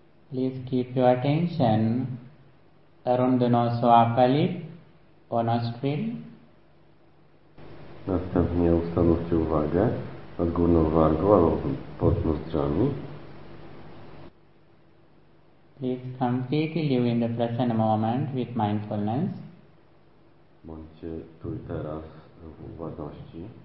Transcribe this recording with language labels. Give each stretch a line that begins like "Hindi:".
English: Please keep your attention around the nose or upper lip or nostril.
Polish: Następnie ustanówcie uwagę nad górną wargą albo pod nozdrzami.
English: Please completely live in the present moment with mindfulness.
Polish: Bądźcie tu i teraz w uważności.